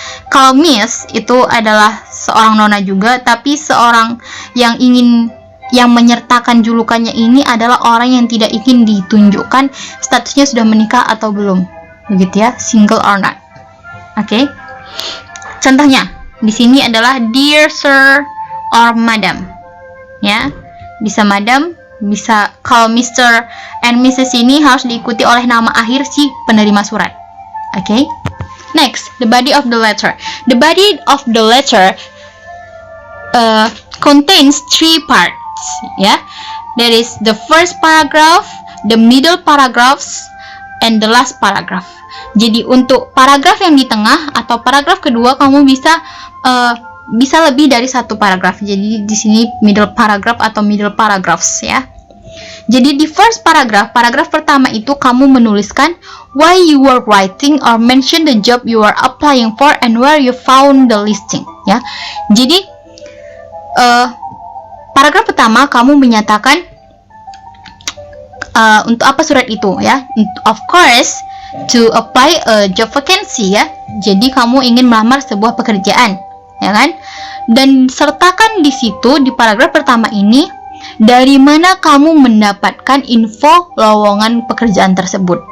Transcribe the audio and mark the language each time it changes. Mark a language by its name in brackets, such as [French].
[Indonesian] Kalau Miss itu adalah seorang nona juga, tapi seorang yang menyertakan julukannya ini adalah orang yang tidak ingin ditunjukkan statusnya sudah menikah atau belum, begitu ya, [English] single or not. [Indonesian] Oke. Contohnya di sini adalah Dear Sir or Madam, ya. Bisa Madam, bisa. Kalau Mr. and Mrs. ini harus diikuti oleh nama akhir si penerima surat. Oke. [English] Next, the body of the letter. The body of the letter contains 3 parts. Ya, there is the first paragraph, the middle paragraphs, and the last paragraph. [Indonesian] Jadi untuk paragraf yang di tengah atau paragraf kedua kamu bisa lebih dari satu paragraf. Jadi di sini middle paragraph atau middle paragraphs ya. Jadi di [English] first paragraph, [Indonesian] paragraf pertama itu kamu menuliskan [English] why you were writing or mention the job you are applying for and where you found the listing. [Indonesian] Ya, jadi paragraf pertama kamu menyatakan untuk apa surat itu ya. [English] Of course, to apply a job vacancy [Indonesian] ya. Jadi kamu ingin melamar sebuah pekerjaan, ya kan? Dan sertakan di situ di paragraf pertama ini dari mana kamu mendapatkan info lowongan pekerjaan tersebut.